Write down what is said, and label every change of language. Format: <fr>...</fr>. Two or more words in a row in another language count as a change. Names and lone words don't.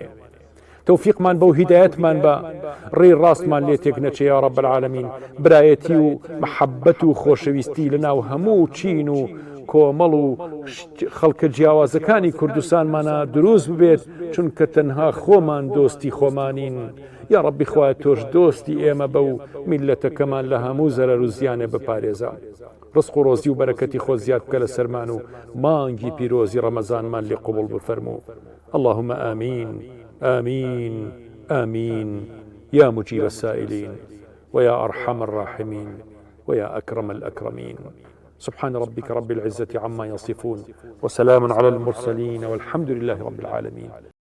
<ckb>تەوفیقمان بەو هیدایەتمان بە ڕێی ڕاستمان لێ تێک نەچێ</ckb> <ar>یا ڕەب العالەمین،</ar> <ckb>برایەتی و مەحەبەت و خۆشەویستی لەناو هەموو چین و کۆمەڵ و خەڵکە جیاوازەکانی کوردستانمانە دروست ببێت، چونکە تەنها خۆمان دۆستی خۆمانین. یا ڕەبی خوایە تۆش دۆستی ئێمە بە و میلەتەکەمان لە هەموو زەرەر و زیانێ بپارێزە. ڕزق و ڕۆزی و بەرەکەتی خۆ زیاد بکە لە سەرمان و مانگی پیرۆزی ڕەمەزانمان لێ قوبوڵ بفەرموو.</ckb> <ar>اللهم آمين آمين آمين يا مجيب السائلين ويا أرحم الراحمين ويا أكرم الأكرمين. سبحان ربك رب العزة عما يصفون وسلام على المرسلين والحمد لله رب العالمين.</ar>